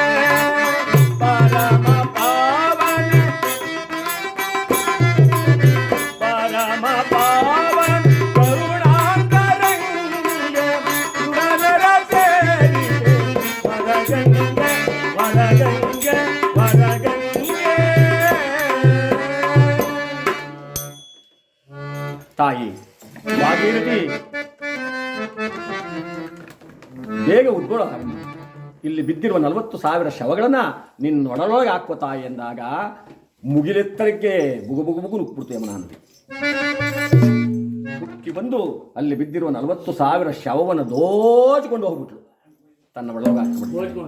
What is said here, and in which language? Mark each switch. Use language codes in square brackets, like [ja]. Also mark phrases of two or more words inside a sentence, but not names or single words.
[kn] ಪರಮ ಪಾವನ ಪರಮ ಪಾವನ ಕರುಣಾಂತರಂಗೆ ಸುರನರ ಸೇವಿತೆ ವರಗಂಗೆ ವರಗಂಗೆ ವರಗಂಗೆ ತಾಯಿ ಭಾಗೀರಥಿ ಬೇಗ ಉದ್ಗೋಳ ಇಲ್ಲಿ ಬಿದ್ದಿರುವ 40,000 ಶವಗಳನ್ನ ನಿನ್ನೊಡಲೊಳಗೆ ಹಾಕುವ ತಾಯಿ ಎಂದಾಗ ಮುಗಿಲೆತ್ತರಕ್ಕೆ ಬುಗು ಬುಗು ಬುಗು ನುಗ್ಬಿಡ್ತು ಯಮುನಾ ನದಿ ಹುಕ್ಕಿ ಬಂದು ಅಲ್ಲಿ ಬಿದ್ದಿರುವ 40,000 ಶವವನ್ನು ದೋಚಿಕೊಂಡು ಹೋಗ್ಬಿಟ್ಲು ತನ್ನ ಒಳಗೆ ಹಾಕಿಬಿಟ್ಲು